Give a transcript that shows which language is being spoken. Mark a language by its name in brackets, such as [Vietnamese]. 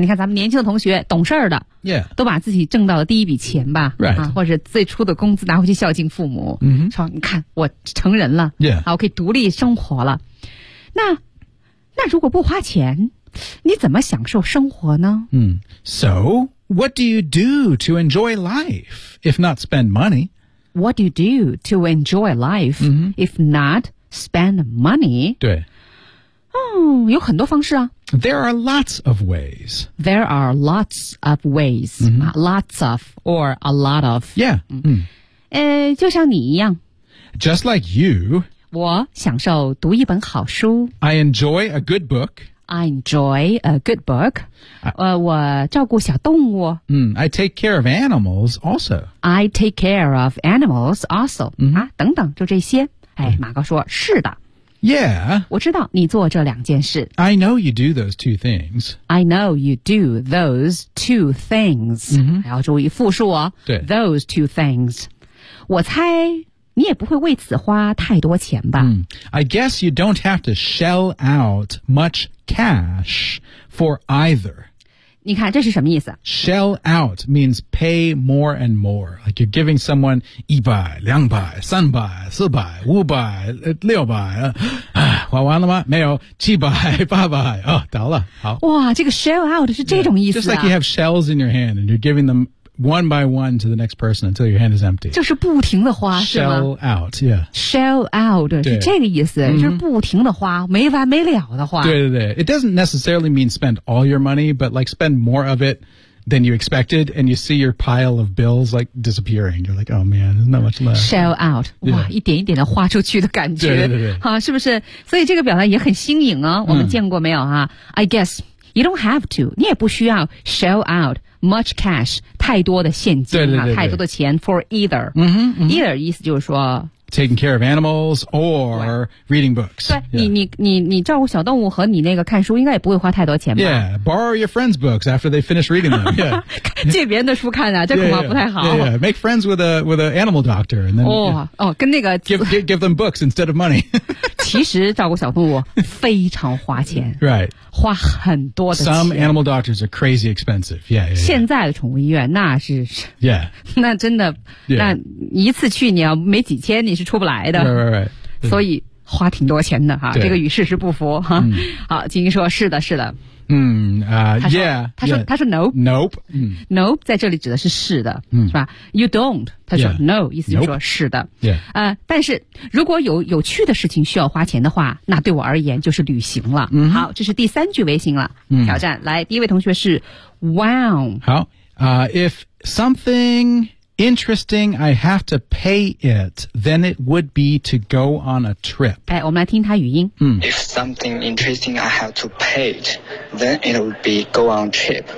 [Chinese] 你看咱们年轻的同学懂事儿的、 [English] yeah. [Chinese] 都把自己挣到了第一笔钱吧、 [English] right. [Chinese] 啊、或者最初的工资拿回去孝敬父母、 mm-hmm. 说你看我成人了、 [English] yeah. [Chinese] 啊、我可以独立生活了。那如果不花钱你怎么享受生活呢、 mm. [English] So,What do you do to enjoy life, if not spend money? What do you do to enjoy life,、 mm-hmm. if not spend money? [Chinese] 对。嗯，有很多方式啊。 [English] There are lots of ways. There are lots of ways.、 Mm-hmm. Lots of or a lot of. Yeah.、 [Chinese] Mm. 就像你一样。 [English] Just like you. [Chinese] 我享受读一本好书。 [English] I enjoy a good book. I enjoy a good book. [Chinese] 我照顾小动物。 [English] I take care of animals also. I take care of animals also.、 Mm-hmm. [Chinese] 啊，等等，就这些。哎，马哥说，是的。 [English] Yeah. [Chinese] 我知道你做这两件事。 [English] I know you do those two things. I know you do those two things.、 Mm-hmm. [Chinese] 还要注意复数哦。对。 [English] Those two things. [Chinese] 我猜你也不会为此花太多钱吧。 [English] I guess you don't have to shell out much cash for either. [Chinese] 你看这是什么意思 [English] Shell out means pay more and more. Like you're giving someone 100, 200, 300, 400, 500, 600, [Chinese] 花完了吗没有 [English] 700, 800, 哦倒了好。 [Chinese] 哇这个 shell out 是这种意思啊。 [English] Just like you have shells in your hand and you're giving them,One by one to the next person until your hand is empty. [Chinese] 就是不停的花 [English] Shell out, yeah. [Chinese] Shell out, 是这个意思、mm-hmm. 就是不停的花没完没了的花。对对对。 [English] It doesn't necessarily mean spend all your money, but like spend more of it than you expected, and you see your pile of bills like disappearing. You're like, oh man, there's not much left. Shell out. 哇、yeah. [Chinese] 一点一点的花出去的感觉。对对对。好、啊、是不是所以这个表达也很新颖啊、哦、我们见过没有啊、嗯、 [English] I guess, you don't have to. [Chinese] 你也不需要 [English] shell out much cash, [Chinese] 太多的现金、啊、对对对对太多的钱 [English] for either.、嗯嗯、 [Chinese] either 意思就是说 [English] Taking care of animals or reading books. [Chinese] 对、yeah. 你照顾小动物和你那个看书应该也不会花太多钱吧 [English] Yeah, borrow your friends' books after they finish reading them. Yeah. [Chinese] 借别人的书看啊这恐怕不太好。 [English] Yeah, yeah, yeah. Make friends with an animal doctor. And then, oh, yeah, oh, 跟那个 give them books instead of money. [Chinese] 其实照顾小动物非常花钱。 [English] Right. [Chinese] 花很多的钱。 [English] Some animal doctors are crazy expensive. Yeah, yeah, yeah. [Chinese] 现在的宠物医院那是 [English] Yeah. [Chinese] 那真的、 [English] yeah. [Chinese] 那一次去你要没几千你是出不来的 [English] right. [Chinese] 所以花挺多钱的、啊、这个与事实不符、啊嗯、好金英说是的是的、嗯yeah, 他说 nope [English] nope,、 [Chinese] 嗯、nope 在这里指的是是的、嗯、是吧 [English] you don't [Chinese] 他说 [English] yeah, [Chinese] no 意思就是说是的、 [English] nope. [Chinese] 但是如果有趣的事情需要花钱的话那对我而言就是旅行了、嗯、好这是第三句微信了、嗯、挑战来第一位同学是 wow [English] 好、if somethingInteresting, I have to pay it, then it would be to go on a trip. [Chinese] 哎，我们来听他语音。嗯。 [English] If something interesting, I have to pay it, then it would be go on a trip.